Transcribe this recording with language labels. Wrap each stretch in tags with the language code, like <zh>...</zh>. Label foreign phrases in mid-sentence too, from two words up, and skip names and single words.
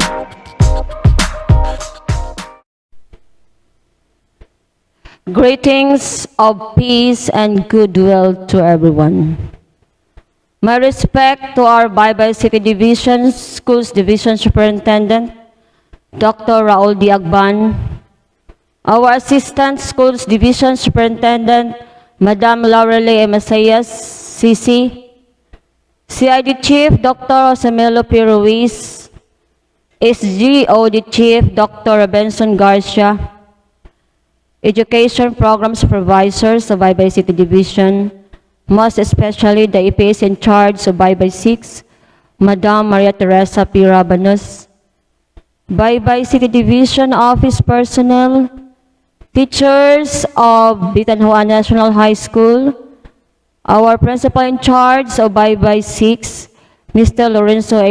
<en>Greetings of peace and goodwill to everyone. My respect to our Baybay City Division, Schools Division Superintendent, Dr. Raul D. Agban, our Assistant Schools Division Superintendent, Madam Laureli Masayas, CC, CID Chief, Dr. Rosamelo P. Ruiz, SGOD Chief, Dr. Benson Garcia, Education Program Supervisors of Baybay City Division, most especially the EPS in charge of Baybay 6, Madam Maria Teresa P. Rabanos, Baybay City Division Office personnel, teachers of Bitanhuan National High School, our principal in charge of Baybay 6, Mr. Lorenzo A.</en>